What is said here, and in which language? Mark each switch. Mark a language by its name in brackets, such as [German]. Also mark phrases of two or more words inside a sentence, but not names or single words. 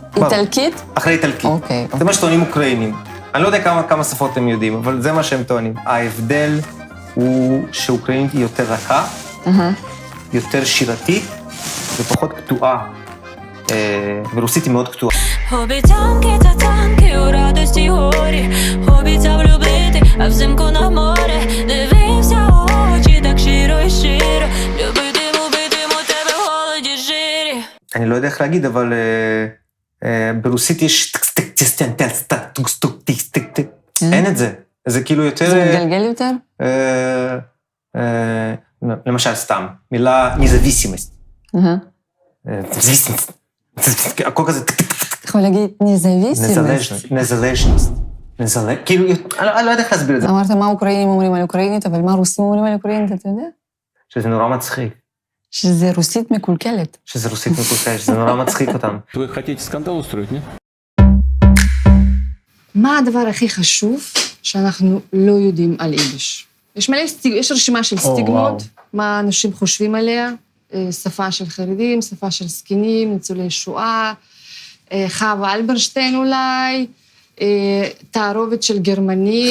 [Hebrew] איטלקית? אחרי איטלקית. אוקיי. זה מה שטוענים אוקראינים. אני לא יודע כמה שפות הם יודעים, אבל זה מה שהם טוענים. ההבדל הוא שאוקראינית היא יותר רכה, יותר שירתית ופחות קטועה. ורוסית היא מאוד קטועה. [Ukrainian] Обіцянки та танки у радості горі, обіцяв любити, а взимку на море, дивився у очі так щиро і щиро, любитиму тебе в голоді жирі. [Hebrew] אני לא יודע איך להגיד, אבל ברוסית יש אין את זה. זה כאילו יותר... זה מתגלגל יותר? למשל סתם, מילה נזוויסימסט. הכל כזה... אתה יכול להגיד נזוויסימסט. נזלז'נסט. כאילו, אני לא יודע איך להסביר את זה. אמרת מה אוקראינים אומרים על אוקראינית, אבל מה רוסים אומרים על אוקראינית, אתה יודע? שזה נורא מצחיק. שזה רוסית מקולקלת. שזה רוסית מקולקלת, שזה נורא מצחיק אותם. [Russian] Вы хотите скандал устроить, нет? [Hebrew] מה הדבר הכי חשוב שאנחנו לא יודעים על יידיש? יש רשימה של סטיגמות, מה אנשים חושבים עליה, שפה של חרדים, שפה של זקנים, ניצולי שואה, חווה אלברשטיין אולי, תערובת של גרמנית.